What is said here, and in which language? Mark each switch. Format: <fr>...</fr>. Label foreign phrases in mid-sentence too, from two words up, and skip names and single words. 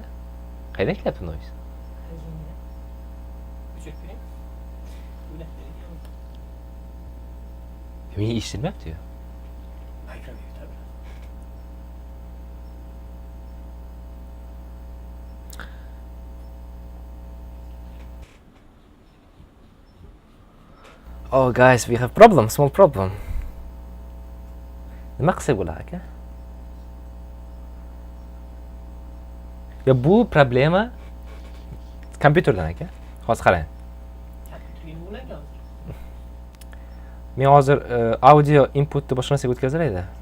<uz>Qayerdan kelyapti noise? Meni eshitilmayapti-yu.</uz> <en>Oh guys, we have small problem.</en> <uz>Nima qilsak bo'ladi aka? Ya bu problema kompyuterdan aka. Hozir qarang. Men hozir</uz> <en>audio inputni</en> <uz>boshqa narsaga o'tkazaydi.</uz>